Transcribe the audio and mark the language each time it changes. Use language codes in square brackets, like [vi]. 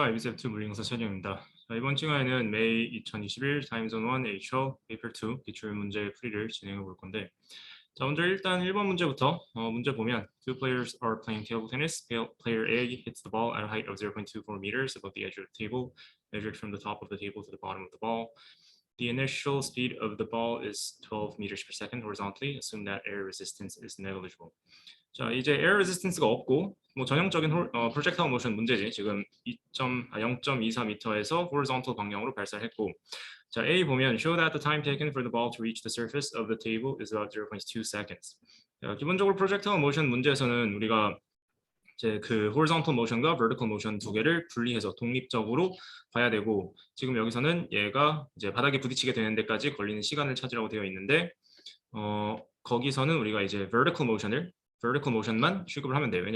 [ko] IBCF2 물리공사 최정입니다. 이번 시간에는 메이 2021 타임존 1 HR 페이퍼 2 기출 문제 풀이를 진행해 볼 건데, 자, 먼저 일단 1번 문제부터 문제 보면 [en] Two players are playing table tennis. Player A hits the ball at a height of 0.24 meters above the edge of the table, measured from the top of the table to the bottom of the ball. The initial speed of the ball is 12 meters per second horizontally. Assume that air resistance is negligible. [ko] 자, 이제 에어 레지스턴스가 없고 뭐 전형적인 프로젝타일 모션 문제지. 지금 0.24m에서 horizontal 방향으로 발사했고, 자, A 보면 [en] show that the time taken for the ball to reach the surface of the table is about 0.2 seconds. [ko] 자, 기본적으로 프로젝타일 모션 문제에서는 우리가 이제 그 horizontal motion과 vertical motion 두 개를 분리해서 독립적으로 봐야 되고, 지금 여기서는 얘가 이제 바닥에 부딪히게 되는 데까지 걸리는 시간을 찾으라고 되어 있는데, 거기서는 우리가 이제 vertical motion만 취급을 하면 돼요.